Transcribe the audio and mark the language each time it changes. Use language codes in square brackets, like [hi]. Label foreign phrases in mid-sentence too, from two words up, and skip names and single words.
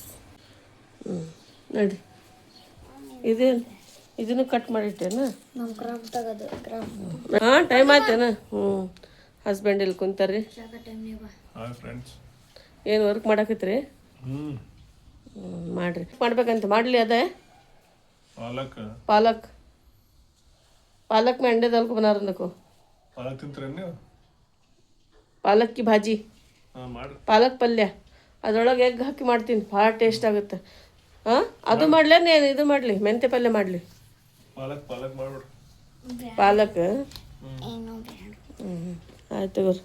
[kn] ನೋಡಿ, ಇದನ್ನು ಕಟ್ ಮಾಡಿಟ್ಟೇನು? ಹಾಂ, ಟೈಮ್ ಆಯ್ತೇನು? ಹಸ್ಬೆಂಡ್ ಇಲ್ಲಿ ಕುಂತಾರ್ರಿ. ಏನು ವರ್ಕ್ ಮಾಡಾಕತ್ರಿ? ಮಾಡ್ರಿ. ಮಾಡ್ಬೇಕಂತ ಮಾಡಲಿ. ಅದೇ [hi] पालक में अंडे डाल को बना रहा देखो. पालक की भाजी, [kn] ಪಾಲಕ್ ಪಲ್ಯ, ಅದರೊಳಗೆ ಎಗ್ ಹಾಕಿ ಮಾಡ್ತೀನಿ. ಭಾಳ ಟೇಸ್ಟ್ ಆಗುತ್ತೆ. ಹಾಂ, ಅದು ಮಾಡ್ಲೇನು? ಏನು ಇದು ಮಾಡಲಿ? ಮೆಂತ್ಯ ಪಲ್ಯ ಮಾಡಲಿ? ಪಾಲಕ್. ಆಯ್ತು ತಗೋರಿ.